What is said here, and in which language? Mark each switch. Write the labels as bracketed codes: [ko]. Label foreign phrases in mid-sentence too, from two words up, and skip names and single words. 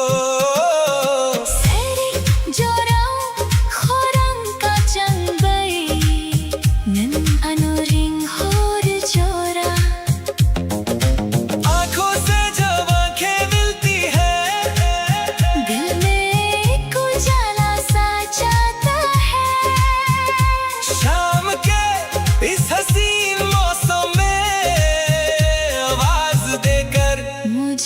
[trp] Seri jorau khorang ka changbai Nan anuring hor jora [hi] आंखों से जब आंखें मिलती है दिल में एक उजाला सा जाता है शाम के इस हसीन मौसम में आवाज देकर